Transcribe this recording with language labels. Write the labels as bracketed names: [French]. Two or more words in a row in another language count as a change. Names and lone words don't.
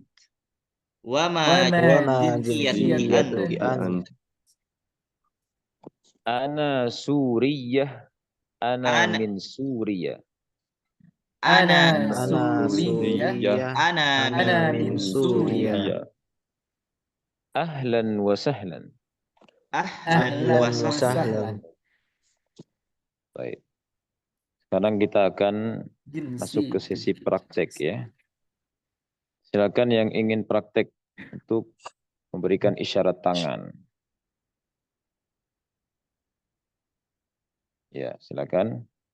[Arabic] وما جنسيتك أنت? أنا سورية. أنا من سوريا. Ana Suriyah. أنا من سوريا. أهلا وسهلا. أهلا وسهلا. [Indonesian] Baik. Sekarang kita akan masuk ke sesi praktek ya. Silakan yang ingin praktek untuk memberikan isyarat tangan. Ya, silakan.